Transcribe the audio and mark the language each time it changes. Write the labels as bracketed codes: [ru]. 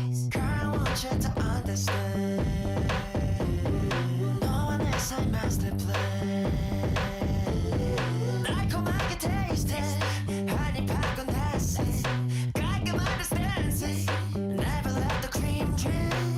[en] Girl, I want you to understand. [ko] 너와 내 사이 [en] master plan. [ko] 달콤하게 [en] taste it. [ko] 한입 하곤 다시. 깔끔한 stance. [en] Never let the cream drip.